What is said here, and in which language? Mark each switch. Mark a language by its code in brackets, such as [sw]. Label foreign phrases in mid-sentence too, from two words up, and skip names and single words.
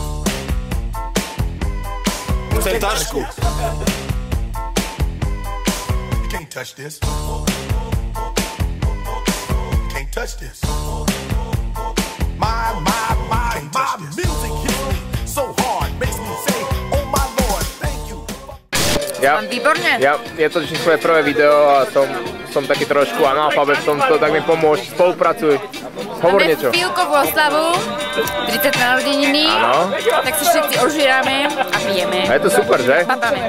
[sk] Chcem tašku. [en] You can't touch this. You can't touch this. My music hits me so hard, makes me say, oh my Lord, thank you. [sk] Výborne. Ja, je to svoje prvé video a som taký trošku analfabet v tomto, tak mi pomôž, spolupracuj. Hovor niečo. Máme Filkovú oslavu, 30 narodeniny, tak sa všetci ožírame a pijeme. A je to super, že? Papame.